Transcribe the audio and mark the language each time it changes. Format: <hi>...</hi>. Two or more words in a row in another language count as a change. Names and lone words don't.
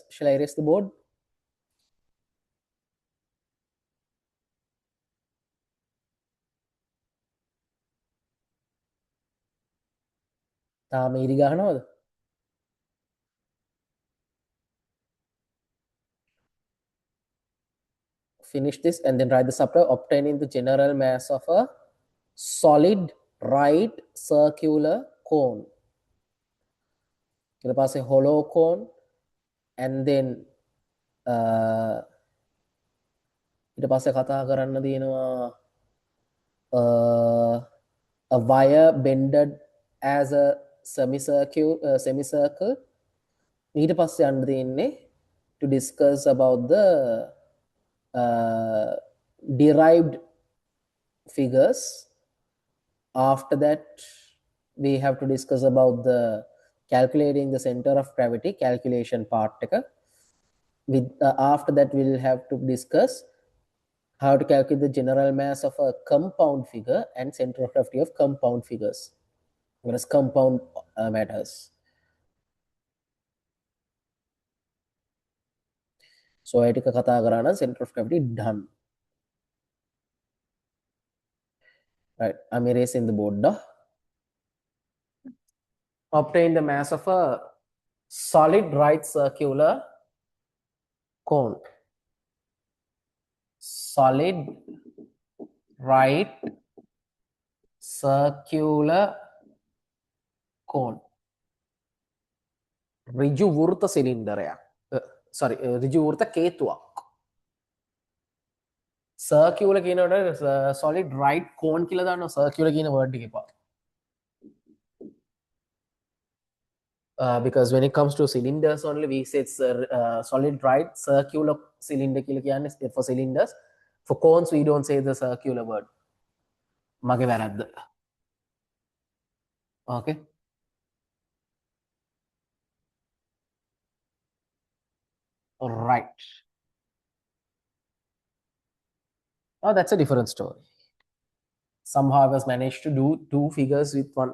<en>Shall I erase the board?</en> <si>තාම ඉරි ගහනවද?</si> <en>Finish this and then write the subtotal obtaining the general mass of a solid right circular cone.</en> <si>ඊට පස්සේ</si> <en>hollow cone and then</en> <si>ඊට පස්සේ කතා කරන්න තියෙනවා</si> <en>a wire bended as a semicircle</en> <si>ඊට පස්සේ යන්න තියෙන්නේ</si> <en>to discuss about the derived figures. After that we have to discuss about the calculating the center of gravity calculation part with after that we'll have to discuss how to calculate the general mass of a compound figure and center of gravity of compound figures, whereas compound matters. So I</en> <si>ටික කතා කරා නම්</si> <en>center of gravity done. Right, I'm erasing the board. Obtain the mass of a solid right circular cone. Solid right circular cone.</en> <si>ඍජු වෘත සිලින්ඩරයක්. sorry ඍජු වෘත කේතුවක්. circular කියනකොට</si> <en>solid right cone</en> <si>කියලා දානවා circular කියන word එක එපා.</si> <en>Because when it comes to cylinders only we say it's solid right circular cylinder</en> <si>කියලා කියන්නේ</si> <en>for cylinders. For cones we don't say the circular word.</en> <si>මගේ වැරද්ද.</si> <en>Okay. All right. Oh, that's a different story. Somehow I was managed to do two figures with one.</en>